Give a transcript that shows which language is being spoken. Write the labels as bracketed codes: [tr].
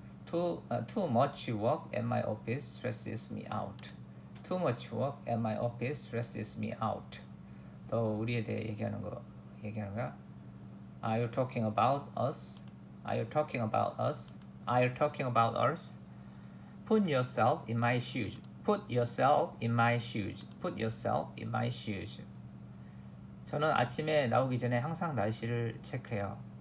[en] Too much work at my office stresses me out. Too much work at my office stresses me out. [ko] 더 우리에 대해 얘기하는 거야. [en] Are you talking about us? Are you talking about us? Are you talking about us? Put yourself in my shoes. Put yourself in my shoes. Put yourself in my shoes. [ko] 저는 아침에 나오기 전에 항상 날씨를 체크해요.